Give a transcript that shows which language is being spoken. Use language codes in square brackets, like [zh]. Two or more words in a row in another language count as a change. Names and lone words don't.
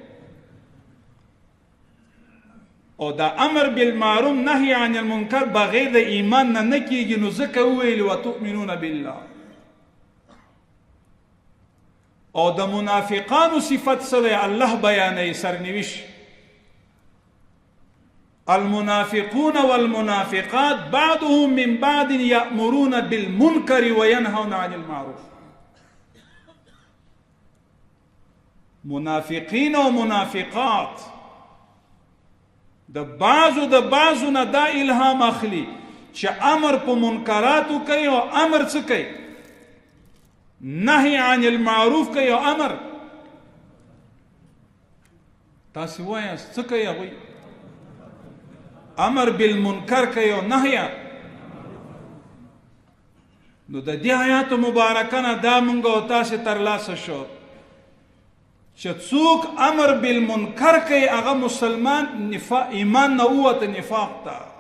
[ps] او دا [ar] امر بالمعروف نهي عن المنکر [ps] بغیر د ایمان نه کیږي. نو ځکه وویل [ar] وتؤمنون بالله. [ps] او د منافقانو صفت سره الله بیانوي سرنوشت. [ar] المنافقون والمنافقات بعضهم من بعض يأمرون بالمنكر وينهون عن المعروف. [ps] منافقین او منافقات د بعضو نه دا الهام اخلي چې امر په منکراتو کوي او امر څه کوي؟ [ar] نهي عن المعروف [ps] کوي او امر. تاسو وایاست څه کوي هغوی؟ [ar] امر بالمنکر [ps] کوي او نهي. نو د دې آیات مبارکه نه دا مونږ او تاسو ترلاسه شو چې څوک [ar] امر بالمنکر [ps] کوي هغه مسلمان ایمان نه ووته نفاق ته.